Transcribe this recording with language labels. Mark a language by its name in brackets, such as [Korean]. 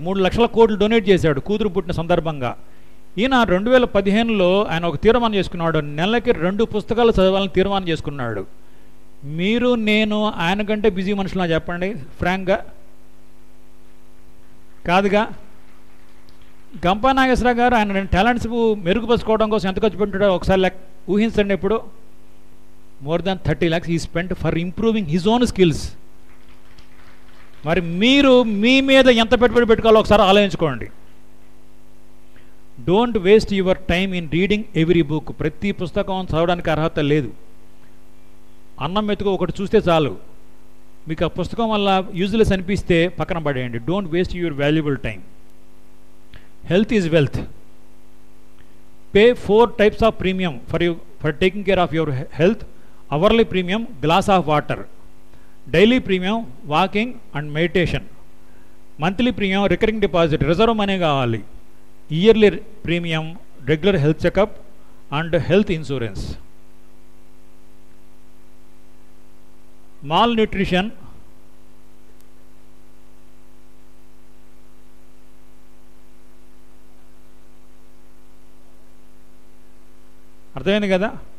[Telugu] 3 లక్షల కోట్లు డొనేట్ చేశాడు కూతురు పుట్టిన సందర్భంగా. ఈయన 2015లో ఆయన ఒక తీర్మానం చేసుకున్నాడు, నెలకి 2 పుస్తకాలు చదవాలని తీర్మానం చేసుకున్నాడు. మీరు నేను ఆయన కంటే బిజీ మనుషులా చెప్పండి ఫ్రాంక్గా? కాదుగా. గంపా నాగేశ్వరరావు గారు ఆయన టాలెంట్స్ మెరుగుపరుచుకోవడం కోసం ఎంత ఖర్చు పెట్టాడో ఒకసారి ఊహించండి. [English] ఎప్పుడు more than 30 lakhs he spent for improving his own skills. [Telugu] మరి మీరు మీ మీద ఎంత పెట్టుబడి పెట్టుకోవాలో ఒకసారి ఆలోచించుకోండి. [English] Don't waste your time in reading every book. [Telugu] ప్రతి పుస్తకం చదవడానికి అర్హత లేదు. అన్నం మెతుకు ఒకటి చూస్తే చాలు. మీకు ఆ పుస్తకం వల్ల యూజ్లెస్ అనిపిస్తే పక్కన పడేయండి. [English] Don't waste your valuable time. Health is wealth. Pay 4 types of premium for taking care of your health. Hourly premium, glass of water. Daily premium, walking and meditation. Monthly premium, recurring deposit, reserve money కావాలి. Yearly premium, regular health checkup and health insurance. [Telugu] Malnutrition, అర్థమైంది కదా.